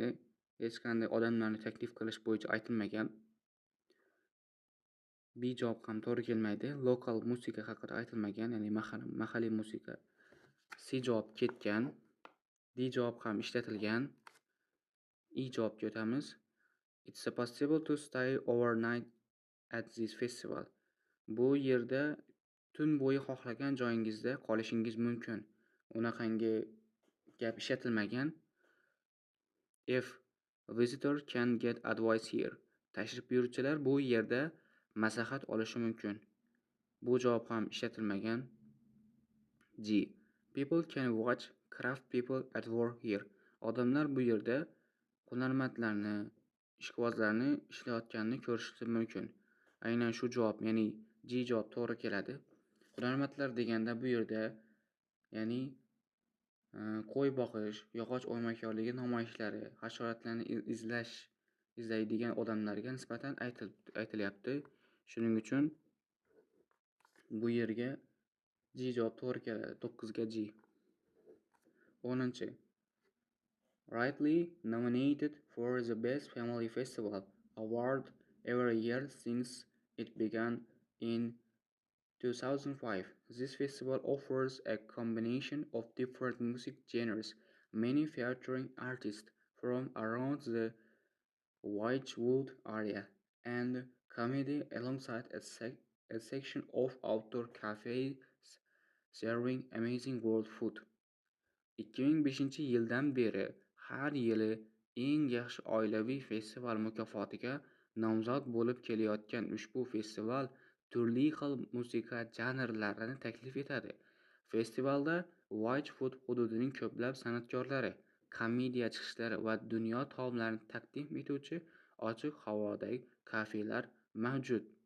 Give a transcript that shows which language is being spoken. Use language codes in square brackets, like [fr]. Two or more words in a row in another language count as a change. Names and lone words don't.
[uz] Hech qanday odamlarni taklif qilish bo'yicha aytilmagan. B javob ham to'g'ri kelmaydi. Lokal musiqa haqida aytilmagan, ya'ni mahalliy musiqa C javob ketgan. D javob ham ishlatilgan. E javobga o'tamiz. [en] It's possible to stay overnight at this festival. [uz] Bu yerda tun bo'yi xohlagan joyingizda qolishingiz mumkin. Unaqangi gap ishlatilmagan. F. [en] Visitor can get advice here. [uz] Tashrif buyuruvchilar bu yerda maslahat olishi mumkin. Bu javob ham ishlatilmagan. G. [en] People can watch craft people at work here. [uz] Odamlar bu yerda hunarmandlarni, ishqibozlarni ishlayotganini ko'rishi mumkin. Aynan shu javob, ya'ni G javob to'g'ri keladi. Hunarmandlar deganda bu yerda ya'ni qo'y boqish, yog'och o'ymakorligi namoyishlari, hasharotlarni izlaydigan odamlarga nisbatan aytilyapti. Shuning uchun bu yerga G javob to'g'ri keladi. 9 ga G. 10. [en] Rightly nominated for the Best Family Festival award every year since it began in 2005. This festival offers a combination of different music genres, many featuring artists from around the Whitewood area, and comedy alongside a section of outdoor cafes serving amazing world food. [uz] 2005-yildan beri har yili eng yaxshi oilaviy festival mukofotiga nomzod bo'lib kelayotgan ushbu festival turli xil musiqa janrlarini taklif etadi. Festivalda Whitewood hududining ko'plab san'atkorlari, komediya chiqishlari va dunyo taomlarini taqdim etuvchi ochiq havodagi kafelar mavjud.